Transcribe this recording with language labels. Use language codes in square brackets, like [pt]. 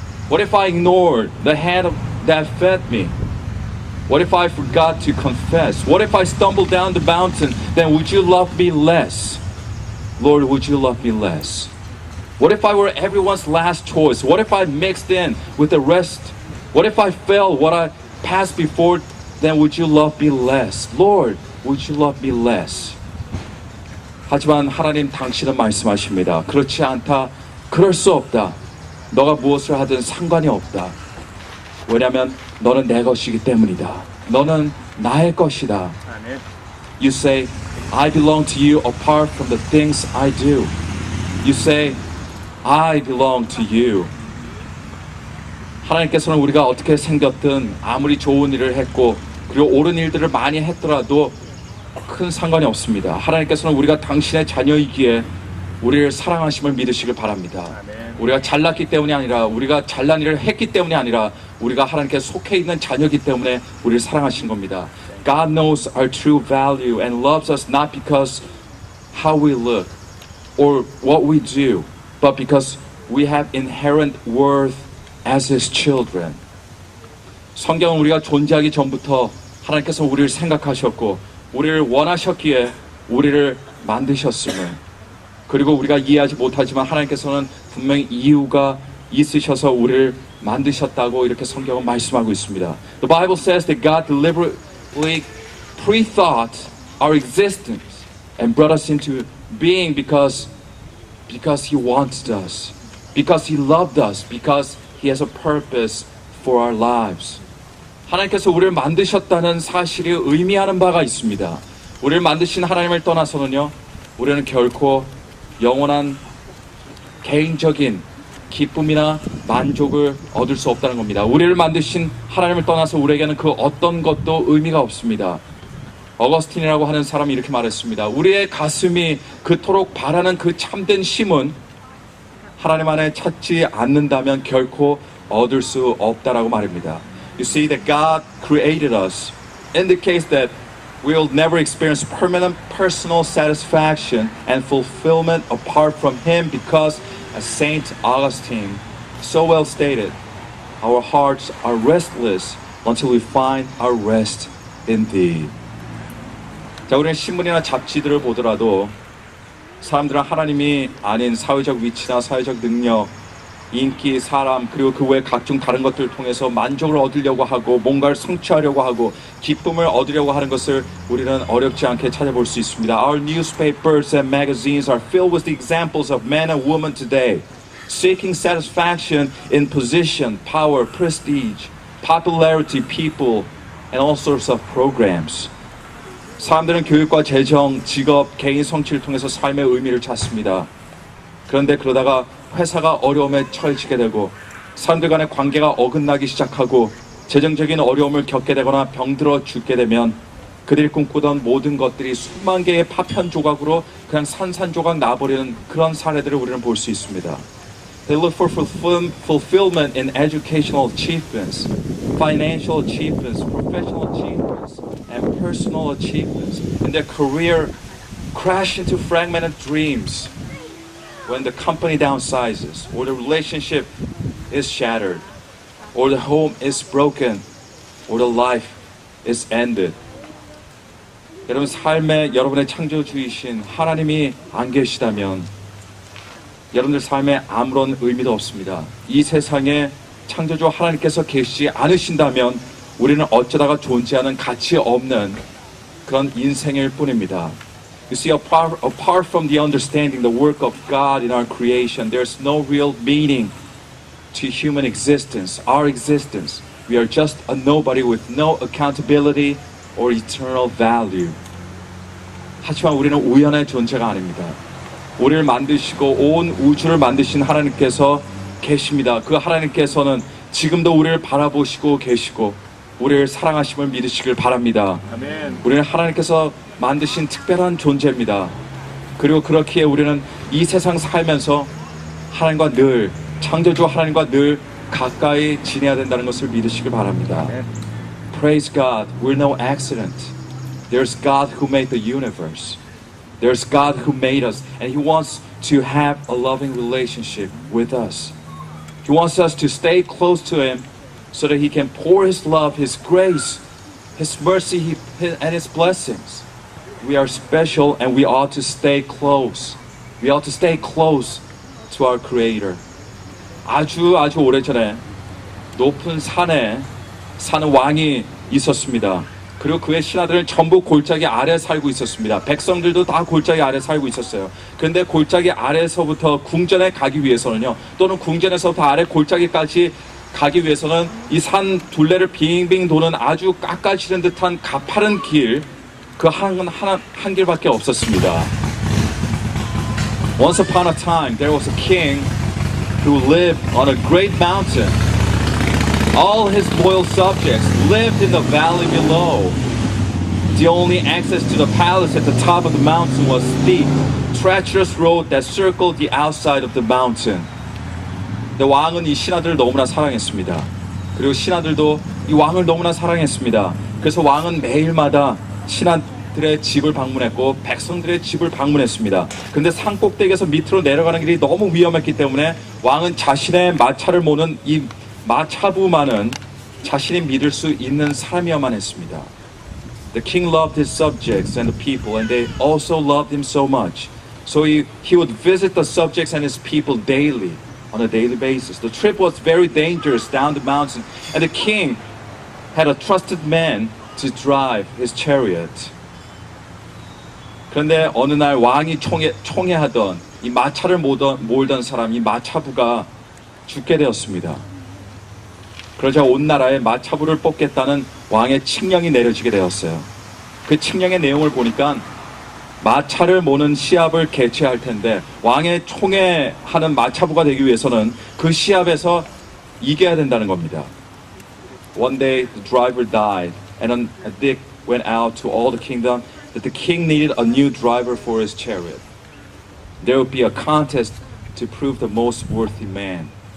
[en] What if I ignored the hand that fed me? What if I forgot to confess? What if I stumbled down the mountain? Then would you love me less? Lord, would you love me less? What if I were everyone's last choice? What if I mixed in with the rest? What if I failed what I passed before? Then would you love me less? Lord, would you love me less? [ko] 하지만 하나님 당신은 말씀하십니다. 그렇지 않다. 그럴 수 없다. 너가 무엇을 하든 상관이 없다. 왜냐하면 너는 내 것이기 때문이다. 너는 나의 것이다. [en] You say, I belong to you apart from the things I do. You say, I belong to you. [ko] 하나님께서는 우리가 어떻게 생겼든 아무리 좋은 일을 했고 그리고 옳은 일들을 많이 했더라도 큰 상관이 없습니다. 하나님께서는 우리가 당신의 자녀이기에 우리를 사랑하심을 믿으시길 바랍니다. 우리가 잘났기 때문이 아니라, 우리가 잘난 일을 했기 때문이 아니라 우리가 하나님께 속해 있는 자녀이기 때문에 우리를 사랑하신 겁니다. [en] God knows our true value and loves us not because how we look or what we do, but because we have inherent worth as His children. [ko] 성경은 우리가 존재하기 전부터 하나님께서 우리를 생각하셨고 우리를 원하셨기에 우리를 만드셨음을, 그리고 우리가 이해하지 못하지만 하나님께서는 분명히 이유가 있으셔서 우리를 만드셨다고 이렇게 성경은 말씀하고 있습니다. [en] The Bible says that God deliberately pre-thought our existence and brought us into being because He wanted us, because He loved us, because He has a purpose for our lives. [ko] 하나님께서 우리를 만드셨다는 사실이 의미하는 바가 있습니다. 우리를 만드신 하나님을 떠나서는요, 우리는 결코 영원한 개인적인 기쁨이나 만족을 얻을 수 없다는 겁니다. 우리를 만드신 하나님을 떠나서 우리에게는 그 어떤 것도 의미가 없습니다. 어거스틴이라고 하는 사람이 이렇게 말했습니다. 우리의 가슴이 그토록 바라는 그 참된 힘은 하나님 안에 찾지 않는다면 결코 얻을 수 없다라고 말합니다. [en] You see that God created us indicates that we'll never experience permanent personal satisfaction and fulfillment apart from Him because, as Saint Augustine so well stated, our hearts are restless until we find our rest in Thee. [ko] 자, 우리는 신문이나 잡지들을 보더라도 사람들은 하나님이 아닌 사회적 위치나 사회적 능력, 인기, 사람, 그리고 그 외 각종 다른 것들을 통해서 만족을 얻으려고 하고 뭔가를 성취하려고 하고 기쁨을 얻으려고 하는 것을 우리는 어렵지 않게 찾아볼 수 있습니다. [en] Our newspapers and magazines are filled with the examples of men and women today seeking satisfaction in position, power, prestige, popularity, people, and all sorts of programs. [ko] 사람들은 교육과 재정, 직업, 개인 성취를 통해서 삶의 의미를 찾습니다. 그런데 그러다가 회사가 어려움에 처해지게 되고 사람들 간의 관계가 어긋나기 시작하고 재정적인 어려움을 겪게 되거나 병들어 죽게 되면 그들이 꿈꾸던 모든 것들이 수만 개의 파편 조각으로 그냥 산산조각 나버리는 그런 사례들을 우리는 볼 수 있습니다. [en] They look for fulfillment in educational achievements, financial achievements, professional achievements, and personal achievements. And their career crash into fragmented dreams when the company downsizes, or the relationship is shattered, or the home is broken, or the life is ended. [ko] 여러분, 삶에 여러분의 창조주이신 하나님이 안 계시다면 여러분들 삶에 아무런 의미도 없습니다. 이 세상에 창조주 하나님께서 계시지 않으신다면 우리는 어쩌다가 존재하는 가치 없는 그런 인생일 뿐입니다. [en] You see, apart from the understanding the work of God in our creation, there's no real meaning to human existence, our existence. We are just a nobody with no accountability or eternal value. [ko] 하지만 우리는 우연의 존재가 아닙니다. 우리를 만드시고 온 우주를 만드신 하나님께서 계십니다. 그 하나님께서는 지금도 우리를 바라보시고 계시고 우리를 사랑하심을 믿으시길 바랍니다. 아멘. 우리는 하나님께서 만드신 특별한 존재입니다. 그리고 그렇기에 우리는 이 세상 살면서 하나님과 늘, 창조주 하나님과 늘 가까이 지내야 된다는 것을 믿으시길 바랍니다. [en] Praise God, we're no accident. There's God who made the universe. There's God who made us, and He wants to have a loving relationship with us. He wants us to stay close to Him so that He can pour His love, His grace, His mercy, and His blessings. We are special and we ought to stay close. We ought to stay close to our Creator. [ko] 아주 오래전에 높은 산에 사는 왕이 있었습니다. 그리고 그의 신하들은 전부 골짜기 아래 살고 있었습니다. 백성들도 다 골짜기 아래 살고 있었어요. 그런데 골짜기 아래서부터 궁전에 가기 위해서는요, 또는 궁전에서부터 아래 골짜기까지 가기 위해서는 이 산 둘레를 빙빙 도는 아주 깎아지른 듯한 가파른 길, 그 한 길밖에 없었습니다. [en] Once upon a time, there was a king who lived on a great mountain. All his loyal subjects lived in the valley below. The only access to the palace at the top of the mountain was steep, treacherous road that circled the outside of the mountain. [ko] 근데 왕은 이 신하들을 너무나 사랑했습니다. 그리고 신하들도 이 왕을 너무나 사랑했습니다. 그래서 왕은 매일마다 신하들의 집을 방문했고 백성들의 집을 방문했습니다. 근데 산 꼭대기에서 밑으로 내려가는 길이 너무 위험했기 때문에 왕은 자신의 마차를 모는 이 마차부만은 자신이 믿을 수 있는 사람이어야만 했습니다. [en] The king loved his subjects and the people, and they also loved him so much. So he would visit the subjects and his people daily, on a daily basis. The trip was very dangerous down the mountain, and the king had a trusted man to drive his chariot. [ko] 그런데 어느 날 왕이 총애하던 이 마차를 몰던 사람, 이 마차부가 죽게 되었습니다. 그러자 온 나라에 마차부를 뽑겠다는 왕의 칙령이 내려지게 되었어요. 그 칙령의 내용을 보니까 마차를 모는 시합을 개최할 텐데 왕의 총애하는 마차부가 되기 위해서는 그 시합에서 이겨야 된다는 겁니다. [en] One day the driver died and a went out to all the kingdom that the king needed a new driver for his chariot. There would be a contest to prove the most worthy man.